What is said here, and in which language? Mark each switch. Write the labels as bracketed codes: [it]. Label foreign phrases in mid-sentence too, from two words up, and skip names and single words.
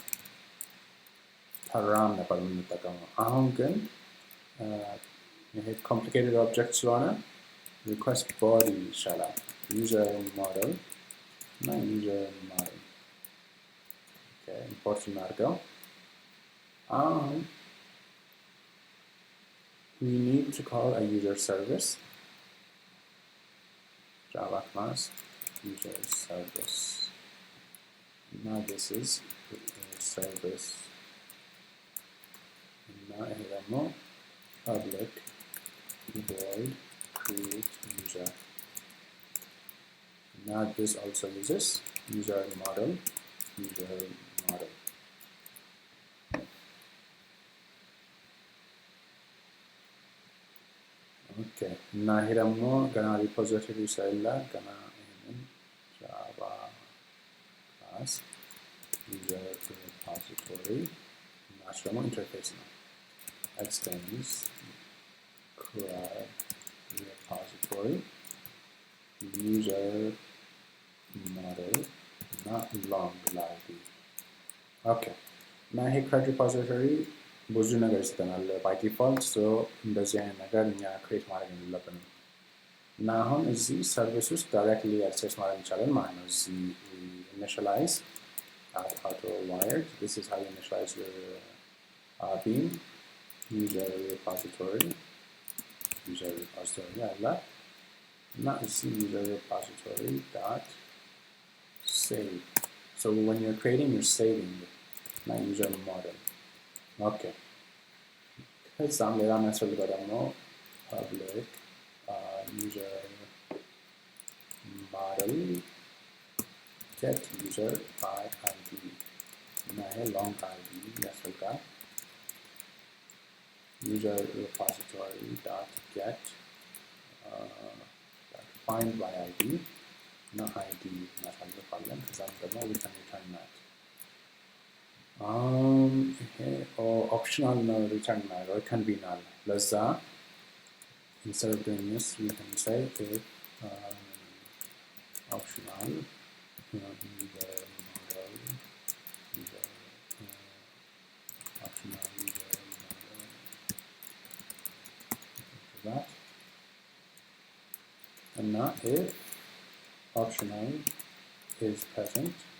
[am] param ነበር የምንጠቀመው አሁን ግን ይሄ [en] complicated object [am] ስለሆነ [en] request body [am] ይሻላል [en] user model [am] እና [en] user model okay import [am] እናድርገው አሁን [en] we need to call a user service java class user service now this is service now here ደግሞ public void create user now this also uses user model okay now here [am] ደግሞ ገና ሪፖዚቶሪ ሳይላ ገና ይሄንን [en] java class user repository [am] እና ደግሞ ኢንተርፌስ ነው [en] extends CRUD repository user model not long id okay now here CRUD [am] repository ብዙ ነገር ይሰጠናል [en] by default so [am] እንደዚህ አይነት ነገር እኛ ክሬት ማድረግ የለብንም እና አሁን እዚህ ሰርቪስ ውስጥ [en] directly access [am] ማድረግ እንችላለን ማለት ነው እዚህ [en] initialize at auto wired this is how you initialize your beam user repository [am] አለ እና እዚህ [en] user repository dot save so when you're creating you're saving my user model okay [am] ከዛም ሌላ የሚያስፈልገው ደግሞ [en] public user model get user by id [am] እና ይሄ [en] long id ያስፈልጋል user repository dot get find by id እና id [am] እናሳልፋለን ከዛም ደግሞ [en] we can return that optional no return or it can be null ለዛ instead of doing this we can say if optional user model optional user model that and now if optional is present